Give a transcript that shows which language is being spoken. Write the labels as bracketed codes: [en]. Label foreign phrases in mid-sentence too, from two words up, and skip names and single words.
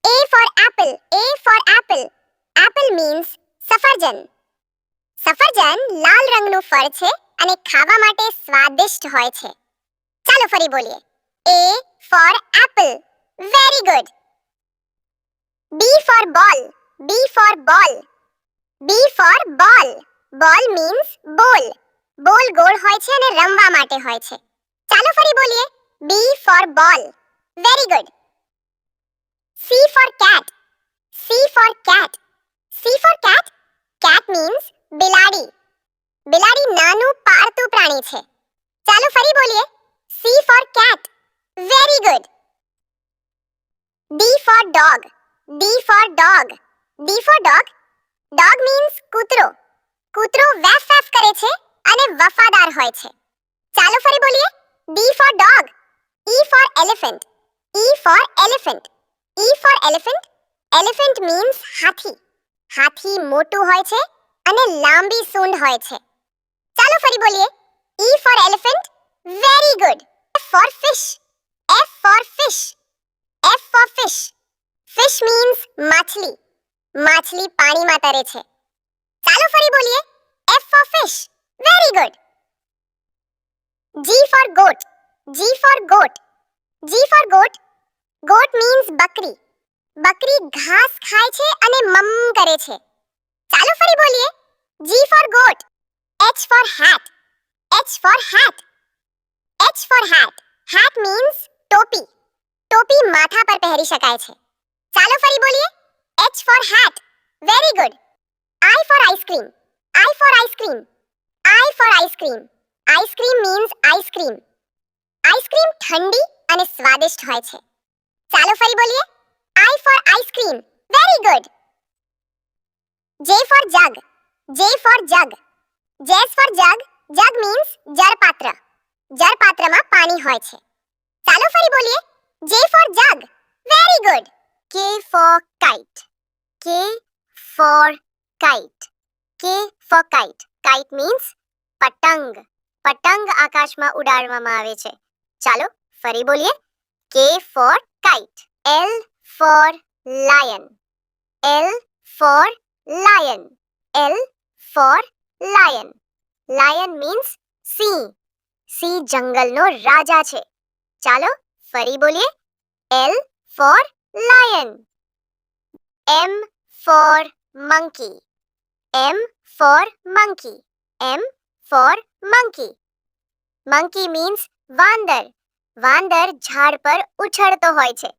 [en] for apple. A for apple. Apple means સફરજન. [gu] સફરજન લાલ રંગનું ફળ છે અને ખાવા માટે સ્વાદિષ્ટ હોય છે. ચાલો ફરી બોલીએ. [en] A for apple. Very good. B for ball. B for ball. B for ball. Ball means ball. [gu] બોલ ગોળ હોય છે અને રમવા માટે હોય છે. ચાલો ફરી બોલીએ. [en] B for ball. Very good. C for cat. C for cat. C for cat. Cat means બિલાડી. [gu] બિલાડી નાનું પાળતું પ્રાણી છે. ચાલો ફરી બોલીએ. [en] C for cat. Very good. D for dog. D for dog. D for dog. Dog means કૂતરો. [gu] કૂતરો વેફ વેફ કરે છે અને વફાદાર હોય છે. ચાલો ફરી બોલીએ. [en] D for dog. E for elephant. E for elephant. E for elephant. Elephant means [gu] હાથી. હાથી મોટું હોય છે અને લાંબી સૂંઢ હોય છે. ચાલો ફરી બોલીએ. [en] E for elephant. Very good. F for fish. F for fish. F for fish. Fish means [gu] માછલી. માછલી પાણીમાં તરે છે. ચાલો ફરી બોલીએ. [en] F for fish. Very good. G for goat. G for goat. G for goat. Goat means બકરી. [gu] બકરી ઘાસ ખાય છે અને મમ કરે છે. ચાલો ફરી બોલીએ. [en] G for goat. H for hat. H for hat. H for hat. Hat means [gu] ટોપી. ટોપી માથા પર પહેરી શકાય છે. ચાલો ફરી બોલીએ. [en] H for hat. Very good. I for ice cream. I for ice cream. I for ice cream. Ice cream means ice cream. Ice cream [gu] ઠંડી અને સ્વાદિષ્ટ હોય છે. ચાલો ફરી બોલીએ. [en] I for ice cream. Very good. J for jug. J for jug. J for jug. Jug means જળપાત્ર. [gu] જળપાત્રમાં પાણી હોય છે. ચાલો ફરી બોલીએ. [en] J for jug. Very good. K for kite. K for kite. K for kite. Kite means [gu] પતંગ. પતંગ આકાશમાં ઉડાડવામાં આવે છે. ચાલો ફરી બોલીએ. [en] K for kite. L for lion. L for lion. L for lion. Lion means સિંહ. [gu] સિંહ જંગલનો રાજા છે. ચાલો ફરી બોલીએ. [en] L for lion. M for monkey. M for monkey. M for monkey. Monkey means [gu] વાંદર. વાંદર ઝાડ પર ઉછળતો હોય છે.